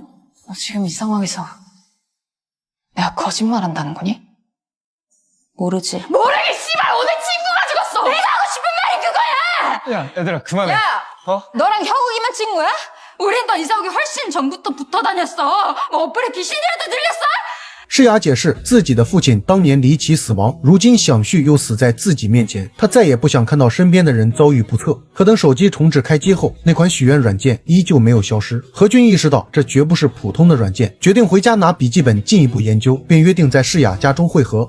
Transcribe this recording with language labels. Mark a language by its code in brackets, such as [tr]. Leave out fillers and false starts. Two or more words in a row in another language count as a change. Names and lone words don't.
[ko] 너 지금 이 상황에서 내가 거짓말한다는 거니? 모르지. 모르기 씨발! 오늘 친구가 죽었어! 내가 하고 싶은 말이 그거야! 야, 얘들아 그만해. 야! 어? 너랑 형욱이만 친구야? 우린 너 이사 오기 훨씬 전부터 붙어 다녔어. 뭐 어플에 귀신이라도 들렸어? [zh] 诗雅解释，自己的父亲当年离奇死亡，如今小旭又死在自己面前，他再也不想看到身边的人遭遇不测。可等手机重置开机后，那款许愿软件依旧没有消失。何俊意识到这绝不是普通的软件，决定回家拿笔记本进一步研究，并约定在诗雅家中会合。